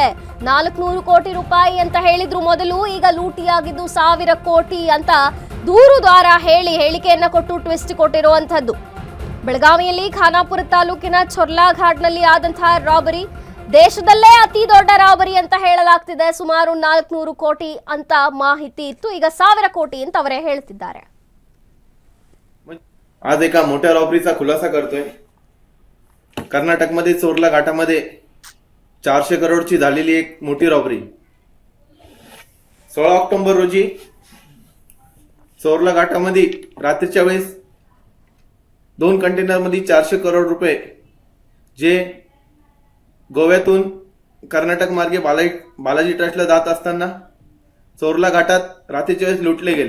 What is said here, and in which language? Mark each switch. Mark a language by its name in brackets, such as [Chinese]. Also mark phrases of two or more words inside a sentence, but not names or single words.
[Kannada] 400 ಕೋಟಿ ರೂಪಾಯಿ ಅಂತ ಹೇಳಿದ್ರು ಮೊದಲು, ಈಗ ಲೂಟಿಯಾಗಿದ್ದು 1000 ಕೋಟಿ ಅಂತ ದೂರುದಾರ ಹೇಳಿಕೆಯನ್ನ ಕೊಟ್ಟು ಟ್ವಿಸ್ಟ್ ಕೊಟ್ಟಿರುವಂತದ್ದು. ಬೆಳಗಾವಿಯಲ್ಲಿ ಖಾನಾಪುರ ತಾಲೂಕಿನ ಚೊರ್ಲಾ ಘಾಟ್ನಲ್ಲಿ ಆದಂತಹ ರಾಬರಿ ದೇಶದಲ್ಲೇ ಅತಿ ದೊಡ್ಡ ರಾಬರಿ ಅಂತ ಹೇಳಲಾಗ್ತಿದೆ. ಸುಮಾರು 400 ಕೋಟಿ ಅಂತ ಮಾಹಿತಿ ಇತ್ತು, ಈಗ 1000 कोटी ಅಂತ ಅವರೇ ಹೇಳ್ತಿದ್ದಾರೆ. [Marathi] आज एका मोठ्या रॉबरीचा खुलासा करतोय. कर्नाटकमध्ये चोरला घाटामध्ये 400 करोडची झालेली एक मोठी रॉबरी. 16 ऑक्टोबर रोजी चोरला घाटामध्ये रात्रीच्या वेळेस 2 कंटेनर मध्ये 400 करोड रुपये जे गोव्यातून कर्नाटक मार्गे बालाजी ट्रस्टला जात असताना चोरला घाटात रात्रीच्या वेळेस लुटले गेले.